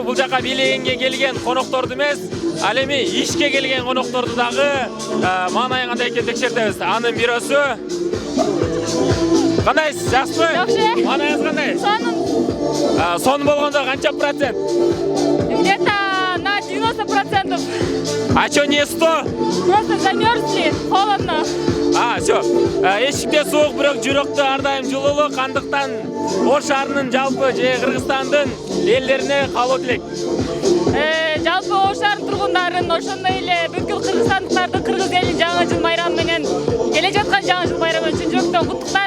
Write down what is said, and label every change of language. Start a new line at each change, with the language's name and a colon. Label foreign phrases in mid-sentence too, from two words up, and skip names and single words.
Kyrgyz: бул жака бийлегенге келген конокторду эмес, ал эми ишке келген конокторду дагы маанайы кандай экенин текшертебиз. Анын бирөөсү кандайсыз, жакшыбы? Жакшы. Маанайыңыз кандай? Сонун. Сонун болгондо канча процент?
Russian: Где-то на 90%. А чё не 100? Просто замерзли, холодно. Всё.
Kyrgyz: Эшикте суук, бирок жүрөктө ар дайым жылуулук, андыктан Ош шаарынын жалпы же Кыргызстандын элдерине каалоо тилек. Жалпы Ош шаарынын тургундарын, ошондой эле бүткүл кыргызстандыктарды Кыргыз элин жаңы жыл майрамы менен, келе жаткан жаңы жыл майрамы менен чын жүрөктөн куттуктайм.